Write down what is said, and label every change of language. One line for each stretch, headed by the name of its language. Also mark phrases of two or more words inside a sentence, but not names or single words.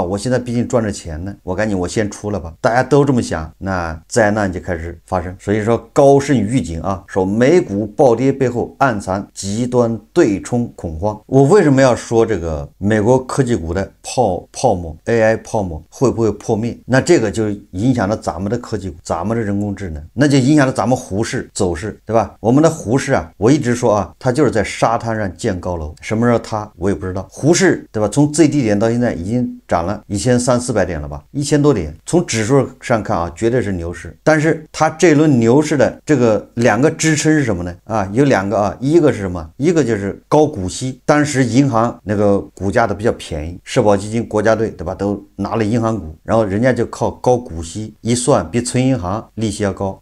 Chinese: 我現在畢竟賺着錢呢，我趕緊我先出了吧。大家都這麼想，那災難就開始發生。所以說高盛預警啊，說美股暴跌背後暗藏極端對沖恐慌。我為什麼要說這個美國科技股的泡沫 AI 泡沫會不會破滅？那這個就影響了咱們的科技股，咱們的人工智能，那就影響了咱們滬市走勢，對吧？我們的滬市啊，我一直說啊，它就是在沙灘上建高樓，什麼時候塌我也不知道。滬市對吧？從最低點到現在已經漲了1300-400點了吧，1000多點。從指數上看啊，絕對是牛市。但是它這輪牛市的這個兩個支撐是什麼呢？啊，有兩個啊，一個是什麼？一個就是高股息，當時銀行那個股價的比較便宜，社保基金、國家隊對吧，都拿了銀行股，然後人家就靠高股息一算，比存銀行利息要高。